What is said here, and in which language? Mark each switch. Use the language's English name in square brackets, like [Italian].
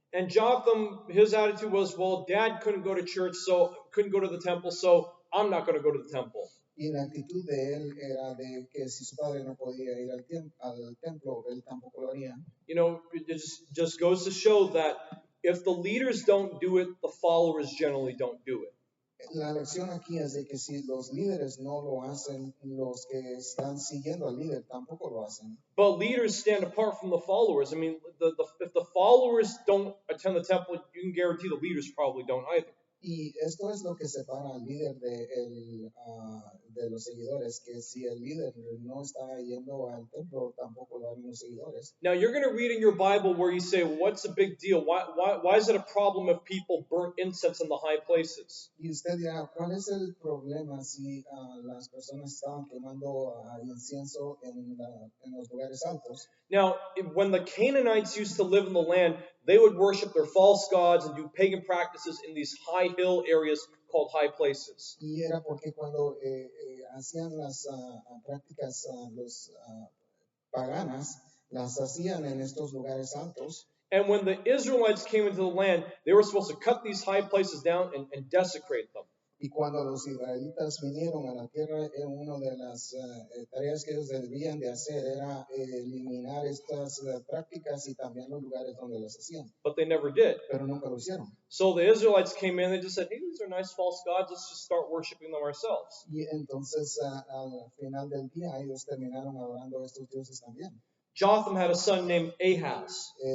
[English] And Jotham, his attitude was, well, Dad couldn't go to church, so couldn't go to the temple, so I'm not going to go to the temple. [Spanish] Y la actitud de él era de que si su padre no podía ir al templo, él tampoco lo haría. [English] You know, it just goes to show that if the leaders don't do it, the followers generally don't do it. [Spanish] La lección aquí es de que si los líderes no lo hacen, los que están siguiendo al líder tampoco lo hacen. [English] But leaders stand apart from the followers. I mean, if the followers don't attend the temple, you can guarantee the leaders probably don't either. [Spanish] Y esto es lo que separa al líder de los seguidores, que si el líder no está yendo al templo, tampoco lo harán los seguidores. [English] Now, you're going to read in your Bible where you say, well, what's the big deal? Why is it a problem if people burn incense in the high places? [Spanish] Y usted dirá, ¿cuál es el problema si las personas estaban quemando incienso en los lugares altos? [English] Now, when the Canaanites used to live in the land, they would worship their false gods and do pagan practices in these high hill areas called high places. [Spanish] Y era porque cuando hacían las prácticas los paganas, las hacían en estos lugares altos. [English] And when the Israelites came into the land, they were supposed to cut these high places down and desecrate them. [Spanish] Y cuando los israelitas vinieron a la tierra, una de las tareas que ellos debían de hacer era eliminar estas prácticas y también los lugares donde las hacían, [English] But they never did. [Spanish] pero nunca lo hicieron. [English] So the Israelites came in, they just said, hey, these are nice false gods, let's just start worshiping them ourselves. [Spanish] Y entonces al final del día ellos terminaron adorando a estos dioses también. [English] Jotham had a son named Ahaz,